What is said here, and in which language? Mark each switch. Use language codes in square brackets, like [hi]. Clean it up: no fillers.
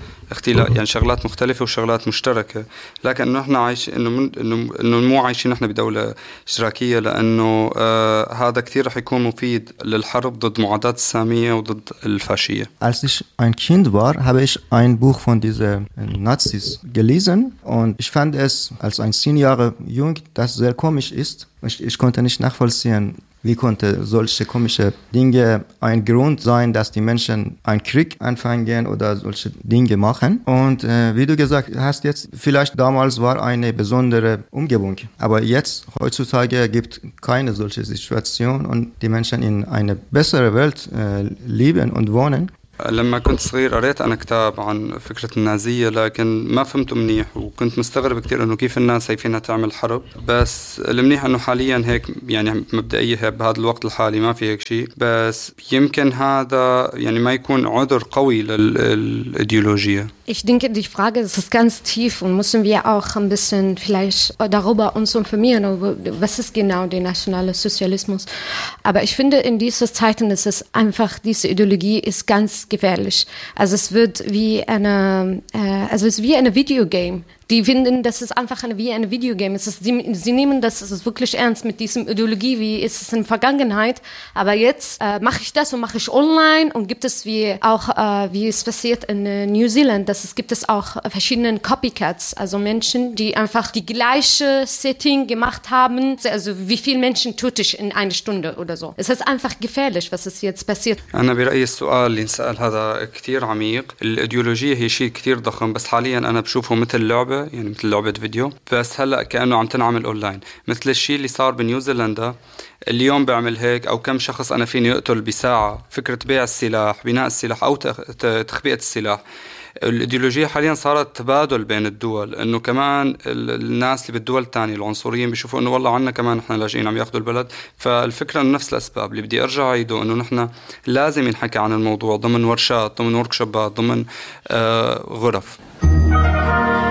[ar] اختلاف يعني شغلات مختلفة وشغلات مشتركة لكن نحن عايش إنه مو عايشين نحن بدولة اشتراكية لأنه هذا كثير رح يكون مفيد للحرب ضد معادات السامية وضد الفاشية. [de] Als ich ein Kind war, habe ich ein Buch von diesen Nazis gelesen und ich fand es als ein 10 Jahre jung, das sehr komisch ist. Ich konnte nicht nachvollziehen, Wie konnte solche komischen Dinge ein Grund sein, dass die Menschen einen Krieg anfangen oder solche Dinge machen? Und wie du gesagt hast jetzt, vielleicht damals war eine besondere Umgebung. Aber jetzt, heutzutage, gibt keine solche Situation und die Menschen in eine bessere Welt leben und wohnen. لما كنت صغير قريت أنا كتاب عن فكرة النازية لكن ما فهمته منيح وكنت مستغرب كتير أنه كيف الناس هي فينا تعمل حرب بس المنيح أنه حاليا هيك يعني مبدئيا بهذا الوقت الحالي ما في هيك شيء بس يمكن هذا يعني ما يكون عذر قوي للإيديولوجية Ich denke, die Frage ist ganz tief und müssen wir auch ein bisschen vielleicht darüber uns informieren, was ist genau der nationale Sozialismus. Aber ich finde, in diesen Zeiten ist es einfach, diese Ideologie ist ganz gefährlich. Also es wird wie eine, also es ist wie eine Videogame. Die finden, das ist einfach wie ein Videogame. Es ist, sie nehmen das wirklich ernst mit diesem Ideologie, wie ist es in der Vergangenheit. Aber jetzt mache ich das und mache ich online und gibt es wie auch, wie es passiert in New Zealand, dass es gibt es auch verschiedene Copycats, also Menschen, die einfach die gleiche Setting gemacht haben. Also wie viele Menschen tut ich in einer Stunde oder so. Es ist einfach gefährlich, was ist jetzt passiert. Ich bin der Meinung, dass das sehr عميق. Die Ideologie ist sehr groß, aber [ar] حاليا انا بشوفه مثل لعبة. يعني مثل لعبة فيديو بس هلأ كأنه عم تنعمل أونلاين مثل الشيء اللي صار بنيوزيلندا اليوم بعمل هيك أو كم شخص أنا فيني أقتل بساعة فكرة بيع السلاح بناء السلاح أو تخبئة السلاح الإيديولوجية حاليا صارت تبادل بين الدول أنه كمان الناس اللي بالدول الثانية العنصريين بيشوفوا أنه والله عنا كمان نحن لاجئين عم ياخذوا البلد فالفكرة أنه نفس الأسباب اللي بدي أرجع عيده أنه نحن لازم ينحكى عن الموضوع ضمن ورشات ضمن وركشوبات ضمن غرف